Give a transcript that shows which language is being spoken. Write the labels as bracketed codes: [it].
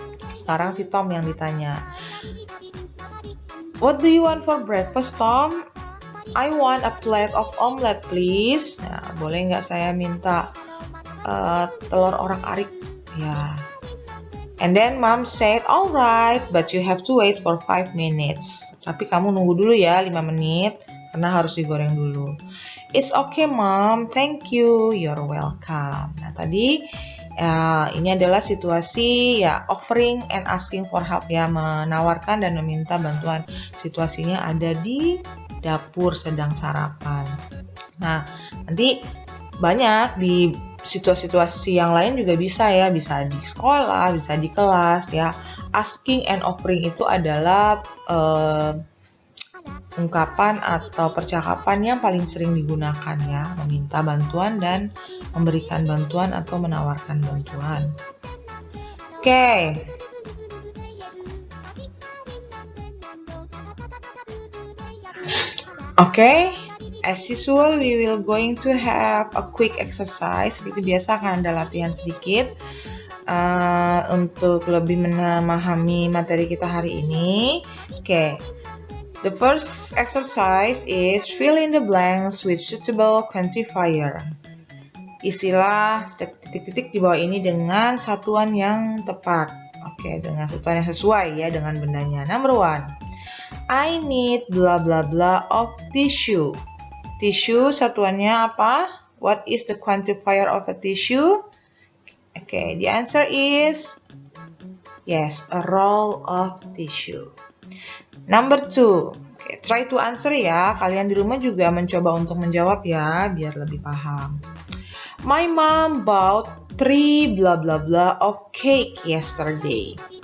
[id] Sekarang si Tom yang ditanya. [en] What do you want for breakfast, Tom? I want a plate of omelette, please. [id] Nah, boleh nggak saya minta telur orak-arik? Ya. [en] And then Mom said, alright, but you have to wait for 5 minutes. [id] Tapi kamu nunggu dulu ya 5 menit, karena harus digoreng dulu. [en] It's okay, Mom. Thank you. You're welcome. [id] Nah, tadi ini adalah situasi ya [en] offering and asking for help [id] ya, menawarkan dan meminta bantuan. Situasinya ada di dapur sedang sarapan. Nah, nanti banyak di situasi-situasi yang lain juga bisa ya, bisa di sekolah, bisa di kelas ya. Asking and offering itu adalah ungkapan atau percakapan yang paling sering digunakan ya, meminta bantuan dan memberikan bantuan atau menawarkan bantuan. Oke. [en] Oke, as usual we will going to have a quick exercise. [id] Seperti biasa akan ada latihan sedikit untuk lebih memahami materi kita hari ini. Oke. [en] The first exercise is fill in the blanks with suitable quantifier. [id] Isilah titik-titik di bawah ini dengan satuan yang tepat. Oke, dengan satuan yang sesuai ya dengan bendanya. [en] Number 1. I need bla bla bla of tissue. [id] Tissue satuannya apa? [en] What is the quantifier of a tissue? Okay, the answer is yes, a roll of tissue. Number 2. Okay, try to answer ya. [id] Kalian di rumah juga mencoba untuk menjawab ya, biar lebih paham. [en] My mom bought 3 blah blah blah of cake yesterday.